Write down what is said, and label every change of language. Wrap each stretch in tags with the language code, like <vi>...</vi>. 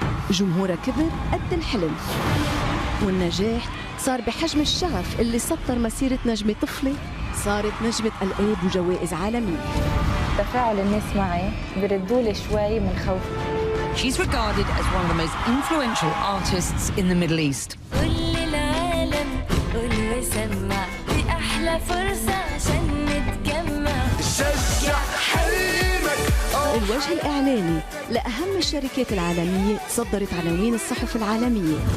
<ar>جمهورها كبر قد الحلم والنجاح صار بحجم الشغف اللي سطر مسيرة نجمة طفلة صارت نجمة ألقاب وجوائز عالمية. تفاعل الناس معي بردوا لي شوي من خوفي.</ar> <en>She's regarded as one of the most influential artists in the Middle East.</en> <ar>كل العالم قول وسمع دي أحلى فرصة عشان نتجمع. شجع حلمك. الوجه الإعلاني لأهم الشركات العالمية صدرت عناوين الصحف العالمية.</ar>